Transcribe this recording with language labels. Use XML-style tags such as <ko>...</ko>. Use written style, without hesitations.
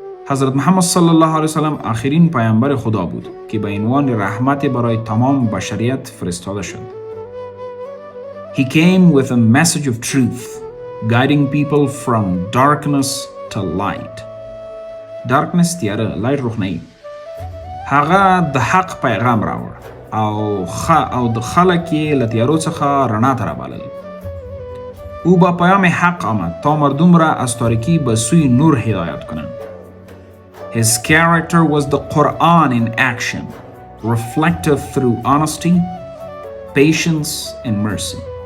<fa>حضرت محمد صلی الله علیه وسلم آخرین پیامبر خدا بود که به عنوان رحمت برای تمام بشریت فرستاده شد.</fa> <en>He came with a message of truth, guiding people from darkness to light. Darkness تیاره، light روښنايي.</en> <ps>هغه د حق پیغام راوړ او د خلک یې له تیارو څخه رڼا ته رابلل.</ps> <fa>او با پیام حق آمد تا مردم را از تاریکی به سوی نور هدایت کنند.</fa> <en>His character was the Quran in action, reflective through honesty, patience and mercy.</en>